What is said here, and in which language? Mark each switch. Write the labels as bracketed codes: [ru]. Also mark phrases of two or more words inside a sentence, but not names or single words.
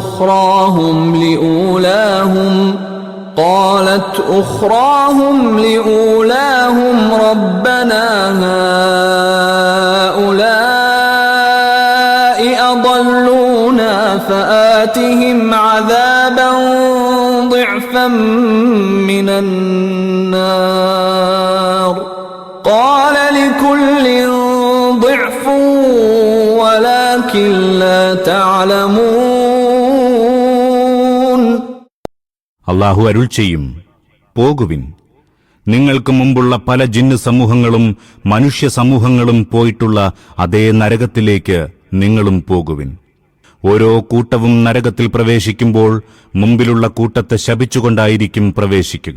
[ar] أخراهم لأولاهم ربنا هؤلاء أضلونا فآتهم عذابا ضعفا من النار قال لكل ضعف ولكن لا تعلمون. [ml] അല്ലാഹു അരുൾ ചെയ്യും, പോകുവിൻ, നിങ്ങൾക്ക് മുമ്പുള്ള പല ജിന്ന് സമൂഹങ്ങളും മനുഷ്യ സമൂഹങ്ങളും പോയിട്ടുള്ള അതേ നരകത്തിലേക്ക് നിങ്ങളും പോകുവിൻ. ഓരോ കൂട്ടവും നരകത്തിൽ പ്രവേശിക്കുമ്പോൾ മുമ്പിലുള്ള കൂട്ടത്തെ ശപിച്ചുകൊണ്ടായിരിക്കും പ്രവേശിക്കുക.